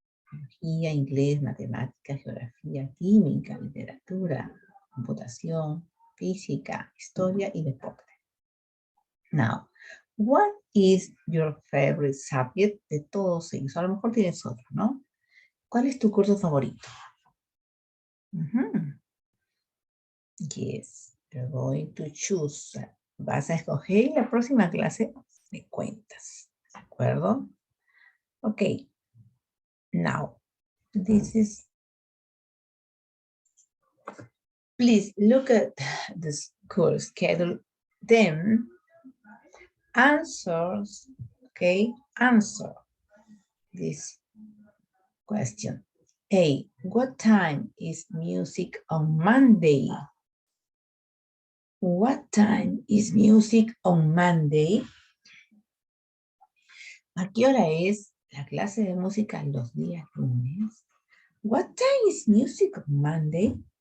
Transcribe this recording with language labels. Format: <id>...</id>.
<es>Biología, inglés, matemáticas, geografía, química, literatura, computación, física, historia y deporte.</es> <en>Now, what is your favorite subject</en> <es>de todos ellos? A lo mejor tienes otro, ¿no? ¿Cuál es tu curso favorito?</es> <en>Yes, you're going to choose.</en> <es>Vas a escoger y la próxima clase me cuentas. ¿De acuerdo?</es> <en>Ok. Now, this is... Please look at the school schedule. Then answers, okay? Answer this question. A, what time is music on Monday? What time is music on Monday?</en> <es>¿A qué hora es la clase de música los días lunes?</es> <en>What time is music on Monday?</en>